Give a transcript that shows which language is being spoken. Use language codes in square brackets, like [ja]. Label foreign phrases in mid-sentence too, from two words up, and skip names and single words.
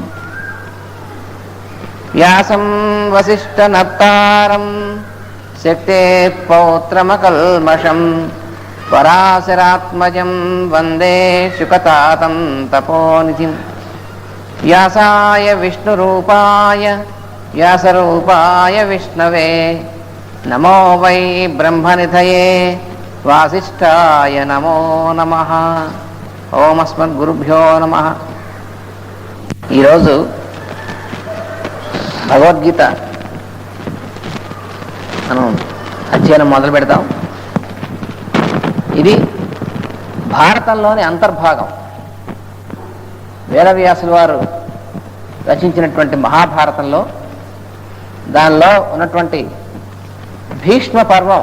[sa] व्यासं वसिष्ठनप्तारं शक्तेः पौत्रमकल्मषं पराशरात्मजं वन्दे शुकतातं तपोनिधिं। व्यासाय विष्णुरूपाय व्यासरूपाय विष्णवे नमो वै ब्रह्मनिधये वासिष्ठाय नमो नमः। ओम अस्मद्गुरुभ्यो नमः। [te] ఈరోజు భగవద్గీత మనం అధ్యయనం మొదలు పెడతాం. ఇది భారతంలోని అంతర్భాగం. వేదవ్యాసుల వారు రచించినటువంటి మహాభారతంలో దానిలో ఉన్నటువంటి భీష్మ పర్వం.